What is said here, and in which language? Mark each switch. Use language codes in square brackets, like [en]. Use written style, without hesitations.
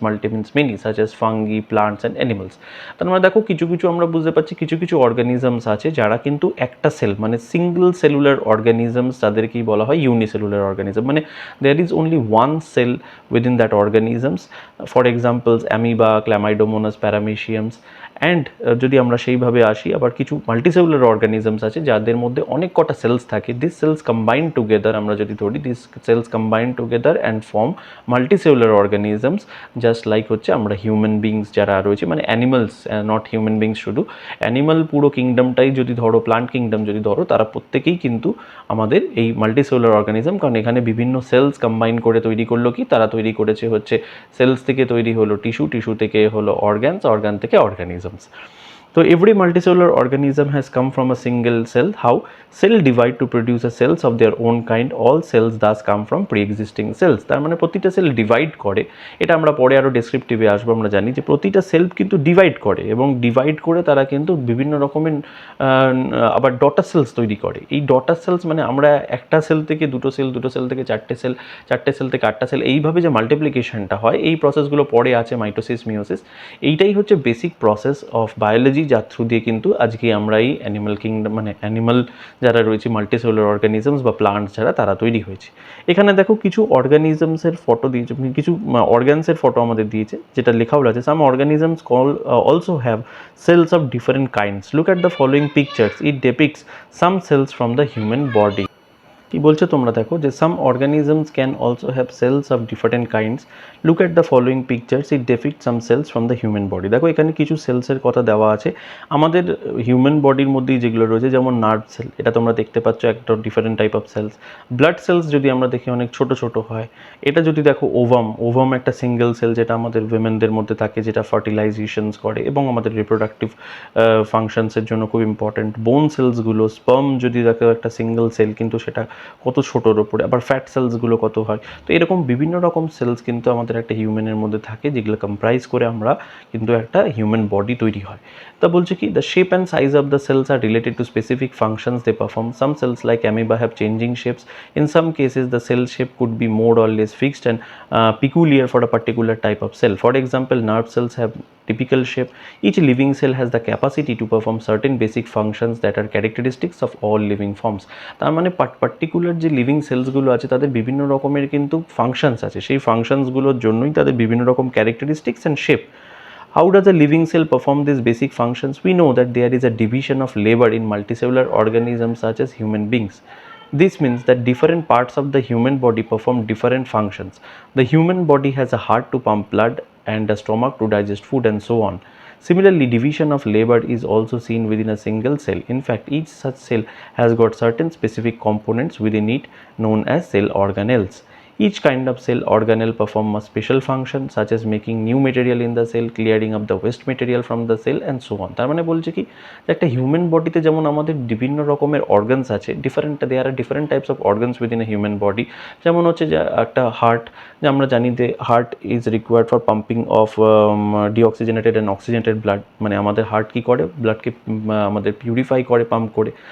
[en] Multi means many, such as fungi, plants and animals. [bn] তার মানে দেখো কিছু কিছু আমরা বুঝতে পারছি কিছু কিছু অর্গানিজমস আছে যারা কিন্তু একটা সেল মানে সিঙ্গল সেলুলার অর্গানিজমস, তাদেরকেই বলা হয় ইউনিসেলুলার অর্গানিজম। [en] মানে there is only one cell within that organisms, for examples amoeba, chlamydomonas, parameciums. [bn] And যদি আমরা সেইভাবে আসি, আবার কিছু মাল্টিসেলুলার অর্গানিজমস আছে যাদের মধ্যে অনেক কটা সেলস থাকে। [en] this cells combine together, [bn] আমরা যদি ধরি [en] this cells combine together and form multicellular organisms, [bn] just like হচ্ছে আমরা হিউম্যান বিংস যারা রয়েছে, মানে অ্যানিমালস, নট হিউম্যান বিংস শুধু, অ্যানিমাল পুরো কিংডমটাই যদি ধরো, প্লান্ট কিংডম যদি ধরো, তারা প্রত্যেকেই কিন্তু আমাদের এই মাল্টিসেলুলার অর্গানিজম, কারণ এখানে বিভিন্ন সেলস কম্বাইন করে তৈরি করলো কি, তারা তৈরি করেছে হচ্ছে সেলস থেকে তৈরি হলো টিস্যু, টিস্যু থেকে হলো অর্গানস, অর্গান থেকে organisms. [en] So every multicellular organism has come from a single cell. How? Cell divide to produce a cells of their own kind. All cells thus come from pre-existing cells. [bn] তার মানে প্রতিটা sell divide করে, এটা আমরা পরে আরও ডেসক্রিপটিভে আসবো। আমরা জানি যে প্রতিটা সেল কিন্তু ডিভাইড করে, এবং ডিভাইড করে তারা কিন্তু বিভিন্ন রকমের আবার ডটার সেলস তৈরি করে। এই ডটার সেলস মানে আমরা একটা সেল থেকে দুটো সেল, দুটো সেল থেকে চারটে সেল, চারটে সেল থেকে আটটা সেল, এইভাবে যে মাল্টিপ্লিকেশনটা হয়, এই প্রসেসগুলো পরে আছে মাইটোসিস, মিওসিস। এইটাই হচ্ছে বেসিক প্রসেস অফ বায়োলজি, যার থ্রু দিয়ে কিন্তু আজকে আমরা এই অ্যানিমাল কিংডম, মানে অ্যানিমাল যারা রয়েছে, মাল্টিসেলুলার অর্গানিজমস বা প্লান্টস যারা, তারা তৈরি হয়েছে। এখানে দেখো কিছু অর্গানিজমসের ফটো দিয়েছে, কিছু অর্গানসের ফটো আমাদের দিয়েছে, যেটা লেখাও আছে [en] Some organisms also have cells of different kinds. Look at the following pictures. It depicts some cells from the human body. [bn] কি বলছে তোমরা দেখো যে [en] Some organisms can also have cells of different kinds. Look at the following pictures, it depict some cells from the human body. [bn] দেখো এখানে কিছু সেলসের কথা দেওয়া আছে আমাদের হিউম্যান বডির মধ্যেই যেগুলো রয়েছে, যেমন নার্ভ সেল, এটা তোমরা দেখতে পাচ্ছ একটা different type of sales. Blood cells যদি আমরা দেখি অনেক ছোট ছোট হয়। এটা যদি দেখো ওভাম, ওভাম একটা সিঙ্গেল সেল যেটা আমাদের উইমেনদের মধ্যে থাকে, যেটা ফার্টিলাইজেশনস করে এবং আমাদের রিপ্রোডাক্টিভ ফাংশনসের জন্য খুব ইম্পর্ট্যান্ট। বোন সেলসগুলো, স্পার্ম যদি দেখো একটা সিঙ্গেল সেল, কিন্তু সেটা কত ছোটোর ওপরে, আবার ফ্যাট সেলসগুলো কত হয়। তো এরকম বিভিন্ন রকম সেলস কিন্তু আমাদের একটা হিউম্যানের মধ্যে থাকে, যেগুলো কম্প্রাইজ করে আমরা কিন্তু একটা হিউম্যান বডি তৈরি হয়। তা বলছে কি, [en] The shape and size of the cells are related to specific functions they perform. Some cells like amoeba have changing shapes. In some cases, the cell shape could be more or less fixed and peculiar for a particular type of cell. For example, nerve cells have typical shape. Each living cell has the capacity to perform certain basic functions that are characteristics of all living forms. [bn] তার মানে particular যে living সেলসগুলো আছে তাদের বিভিন্ন রকমের কিন্তু functions আছে, সেই ফাংশনসগুলোর জন্যই তাদের বিভিন্ন রকম characteristics and shape. [en] How does a living cell perform these basic functions? We know that there is a division of labor in multicellular organisms such as human beings. This means that different parts of the human body perform different functions. The human body has a heart to pump blood and a stomach to digest food and so on. Similarly, division of labor is also seen within a single cell. In fact, each such cell has got certain specific components within it known as cell organelles. Each kind of cell organelle perform a special function such as making new material in the cell, clearing up the waste material from the cell and so on. [bn] তার মানে বলছে কি, একটা human বডিতে যেমন আমাদের বিভিন্ন রকমের অর্গানস আছে, [en] There are different types of organs within a human body. [bn] যেমন হচ্ছে যে একটা হার্ট, যে আমরা জানি যে [en] Heart is required for pumping of deoxygenated and oxygenated blood. [bn] মানে আমাদের হার্ট কী করে, ব্লাডকে আমাদের পিউরিফাই করে, পাম্প করে।